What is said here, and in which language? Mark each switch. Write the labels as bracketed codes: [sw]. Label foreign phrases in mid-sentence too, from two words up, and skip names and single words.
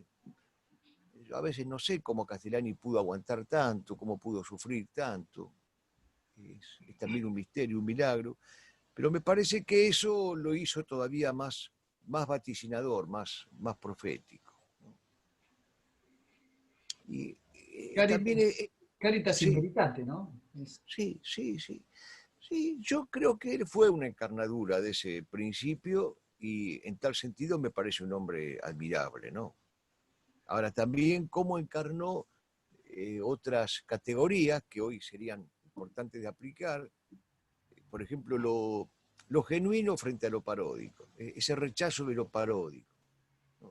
[es] Yo a veces no sé cómo Castellani pudo aguantar tanto, cómo pudo sufrir tanto. Es también un misterio, un milagro. Pero me parece que eso lo hizo todavía más vaticinador, más profético. Y también, [la] Caritas, Caritas in [es] sí, [la] veritate, [es] ¿no? sí, sí, sí. Sí, yo creo que él fue una encarnadura de ese principio y en tal sentido me parece un hombre admirable, ¿no? Ahora también cómo encarnó otras categorías que hoy serían importantes de aplicar, por ejemplo, lo genuino frente a lo paródico, ese rechazo de lo paródico, ¿no?